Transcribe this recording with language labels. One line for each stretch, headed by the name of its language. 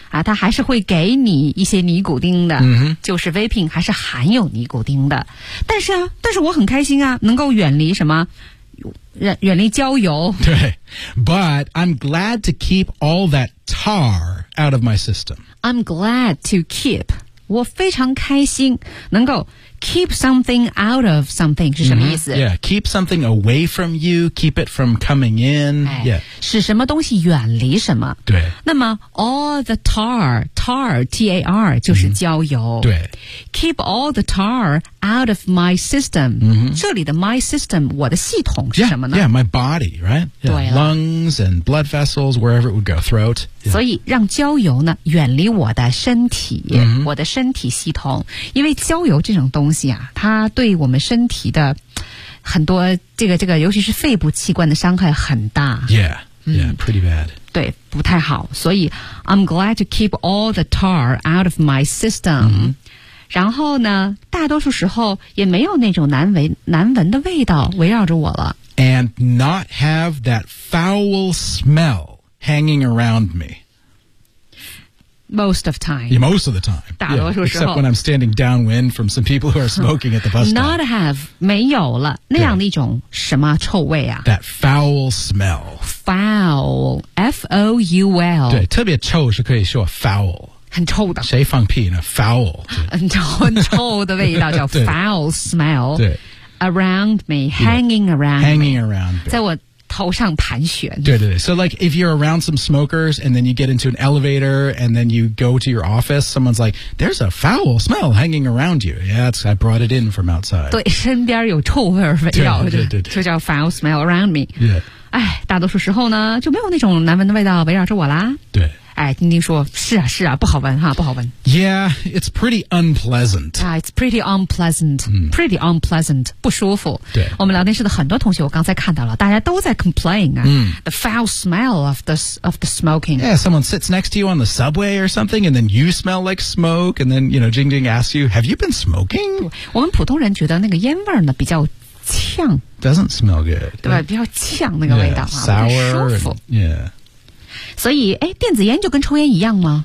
Chinese: 啊，它还是会给你一些尼古丁的。 Mm-hmm. 就是 vaping 还是含有尼古丁的。但是啊，但是我很开心啊，能够远离什么？远离焦油。对。
English: But I'm glad to keep all that tar out of my system. I'm glad to keep.
Chinese: 我非常开心能够
English: Keep something out of something
Chinese: 是什么意思、
English: mm-hmm. Yeah, keep something away from you, keep it from coming in.、
Chinese: 哎、
English: yeah.
Chinese: 使什么东西远离什么。对。那么
English: all the tar,
Chinese: tar, T-A-R, 就是焦油。 Mm-hmm. 对。
English: Keep all the tar out of my system.、 Mm-hmm.
Chinese: 这里的
English: my system,
Chinese: 我的系统是什么呢？
English: Yeah, my body, right? Yeah,
Chinese: 对了。
English: Lungs and blood vessels, wherever it would go, throat.、Yeah.
Chinese: 所以让焦油呢远离我的身体、 mm-hmm. 我的身体系统。因为焦油这种东西啊，它对我们身体的很多这个，尤其是肺部器官的伤害很大。
English: Yeah, yeah, pretty bad.
Chinese: 对，不太好。所以
English: I'm glad to keep all the tar out of my system.、 Mm-hmm.
Chinese: 然后呢，大多数时候也没有那种难闻的味道围绕着我了。
English: And not have that foul smell hanging around me. Most of time. Yeah, most of the time.
Chinese: 大多数时候。
English: Except when I'm standing downwind from some people who are smoking at the bus stop. Not have,
Chinese: 没有了，那样的一种什么臭味啊。
English: That foul smell. Foul, F-O-U-L.
Chinese: 对，特别臭是可以说 foul. 很臭的。谁放屁呢？Foul. 很臭的味道叫
English: foul smell.
Chinese: 对。
English: Around me, hanging around me. Hanging around
Chinese: me. 在我头上盘旋。对对对。
English: So like, if you're around some smokers, and then you get into an elevator, and then you go to your office, someone's like, there's a foul smell hanging around you. Yeah, it's, I brought it in from outside.
Chinese: 对，身边有臭味儿围绕着。对对对。就叫
English: foul smell around me. Yeah.
Chinese: 哎，大多数时候呢就没有那种难闻的味道围绕着我啦。对，哎，丁丁说是啊是啊，不好闻哈，不好闻。
English: Yeah, it's pretty unpleasant. Yeah, it's pretty unpleasant.、 Mm. Pretty unpleasant,
Chinese: 不舒服。对，我们聊天室的很多同学，我刚才看到了，大家都在 complain 啊、 mm.
English: ，the foul smell of the smoking. Yeah, someone sits next to you on the subway or something, and then you smell like smoke, and then you know, Jing Jing asks you, "Have you been smoking?"
Chinese: 我们普通人觉得那个烟味呢比较呛
English: ，doesn't smell good.
Chinese: 对吧？比较呛那个味道啊，
English: yeah, sour,
Chinese: 不舒服。
English: And, yeah.
Chinese: 所以，哎，电子烟就跟抽烟一样吗